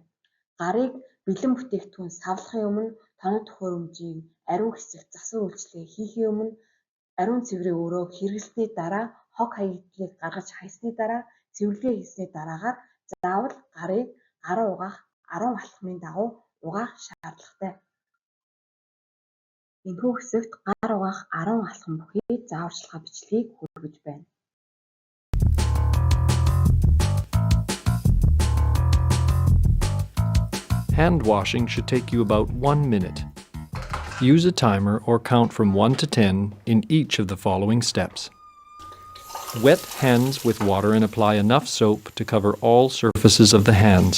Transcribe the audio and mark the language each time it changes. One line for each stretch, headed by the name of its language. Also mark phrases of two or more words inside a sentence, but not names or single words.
Mongolian: Гарыг бэлэн бүтээгдэхүүн савлахын өмнө тоног төхөөрөмжийн ариун хэсэгт засвар үйлчлэгээ хийхийн өмнө ариун цэврийн өрөө хэрэглэсний дараа хог хаягдлыг гаргаж хайсны дараа цэвэрлэгээ хийсний дараагаар заавал гарыг гараа угаах 10 алхмын дагуу угаах шаардлагатай. Энэхүү хэсэгт гар угаах 10 алхам бүхий зааварчилгаа бичлэгийг хүргэж байна.
English: Hand washing should take you about 1 minute. Use a timer or count from 1 to 10 in each of the following steps. Wet hands with water and apply enough soap to cover all surfaces of the hands.